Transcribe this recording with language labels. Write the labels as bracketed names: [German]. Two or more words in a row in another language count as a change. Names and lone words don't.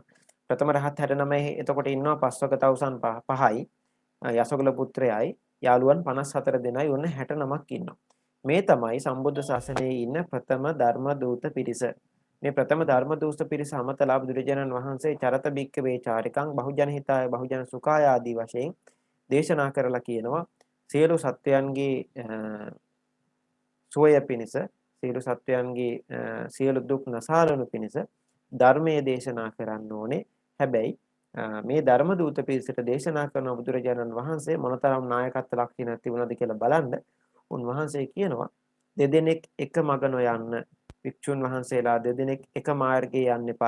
[Sinhala] ප්‍රථම රහත් 69 එතකොට ඉන්නවා පස්වක තවුසන් 5යි යසකුල පුත්‍රයයි යාළුවන් 54 දෙනයි ඔන්න 69ක් ඉන්නවා. මේ තමයි සම්බුද්ධ ශාසනයේ ඉන්න ප්‍රථම ධර්ම දූත පිරිස. මේ ප්‍රථම ධර්ම දූත පිරිස අමතලා බුදුරජාණන් වහන්සේ [Pali] චරත බික්කවේ චාරිකං බහුජන හිතාය බහුජන සුඛාය [Sinhala] ආදී වශයෙන් දේශනා කරලා කියනවා සියලු සත්වයන්ගේ සුවය පිණිස සියලු සත්වයන්ගේ සියලු දුක් නසාලනු පිණිස ධර්මයේ දේශනා කරන්න ඕනේ. හැබැයි මේ ධර්ම දූත පිරිසට දේශනා කරන බුදුරජාණන් වහන්සේ මොනතරම් නායකත්ව ලක්ෂණ තිබුණාද කියලා බලන්න උන්වහන්සේ කියනවා දෙදෙනෙක් එක මග නොයන්න වික්ෂුන් වහන්සේලා දෙදෙනෙක් එක මාර්ගයේ යන්න එපා.